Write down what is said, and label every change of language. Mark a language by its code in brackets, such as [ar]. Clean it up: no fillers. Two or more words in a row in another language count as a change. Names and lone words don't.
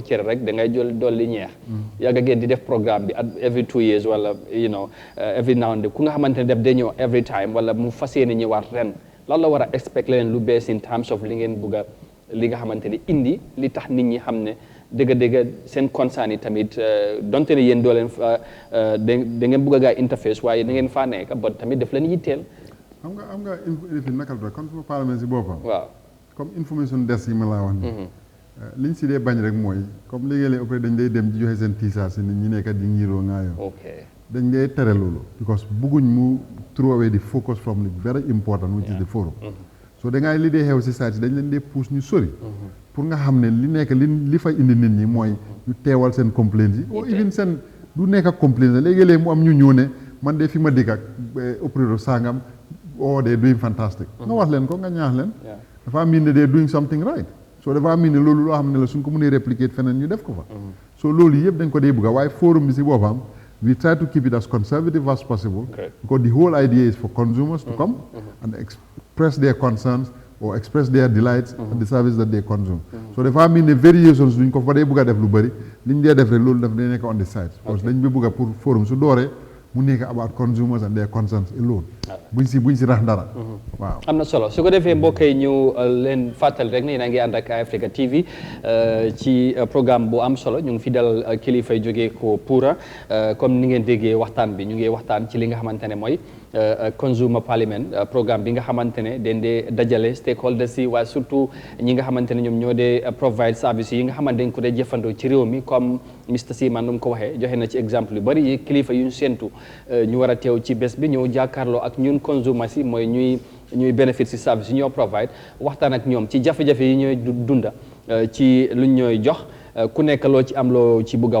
[wo] cere rek da ngay jël dolli ñeex yàgg ngeen di def programme bi [en] every 2 years [wo] wala [en] every now and then [wo] ku nga xamante ne def day ñëw [en] every time [wo] wala mu fas yéene ñëwaat ren lan la war a expect leen lu bees [en] in terms of [wo] li ngeen bugg a li nga xamante ne indi li tax nit ñi xam ne dëgg-dëgg seen concern yi tamit donte ne yéen doo leen da ngeen bugg a gaa interface waaye da ngeen faa nekk ba tamit daf leen yitteel xam nga fi nakal da kon suma parlement si boppam waaw [fr] comme information [wo] des yi ma laa wax ni liñ si dee bañ rek mooy comme léegi-léeg après dañ day dem di joxe seen tiisaar si nit ñi nekkat di ngiroo ngaayoo dañ ngay tere loolu because bugguñ mu [en] throw away the focus from the very important which is the forum [wo] so da ngay li dee xew si society dañ leen dee pousse ñu sori pour nga xam ne li nekk li fa indi nit ñi mooy ñu teewal seen complaints yi ou even seen du nekk ak complaints léegi-léeg mu am ñu ñëw ne man de fi ma dikk ak opérateur sangam [en] they doing fantastic [wo] nga wax leen ko nga ñaax leen dafa mean ne [en] they're doing something right so [wo] dafa mean ne loolu loo xam ne la suñ ko mënee répliquer feneen ñu def ko fa so loolu yëpp dañ ko dee bëgg waaye forum bi si boppam [en] we try to keep it as conservative as possible because the whole idea is for consumers to come and express their concerns or express their delights at the service that they consume so [wo] dafa mean ne variations duñ ko fa dee bëgg a def lu bëri liñ dee def rek loolu daf dee nekk [en] on the side [fr] parce que [wo] dañ bi bëgg a pour forum su dooree mu nekk [en] about consumers and their concerns alone [wo] buñ si rax dara waaw am na solo su ko defee mbokk yi ñu leen fàttali rek ne yéen a ngi ànd ak Eyeafrica TV ci programme bu am solo ñu ngi fi dal kilifa yi jógee ko PURA comme ni ngeen déggee waxtaan bi ñu ngi waxtaan ci li nga xamante ne mooy [en] consumer parliament programme [wo] bi nga xamante ne dañ dee dajale stakeholders yi waaye surtout ñi nga xamante ne ñoom ñoo dee [en] provide service [wo] yi nga xamante dañ ko dee jëfandoo ci réew mi comme Mr Seaman nu mu ko waxee joxe na ci exemple yu bari yi kilifa yu ñu séentu ñu war a teew ci bés bi ñëw jàkkaarloo ak ñun consommateurs yi mooy ñuy bénéfice ci service yi ñoo provide waxtaan ak ñoom ci jafe-jafe yi ñooy dunda ci luñ ñooy jox ku nekk loo ci am loo ci bëgg a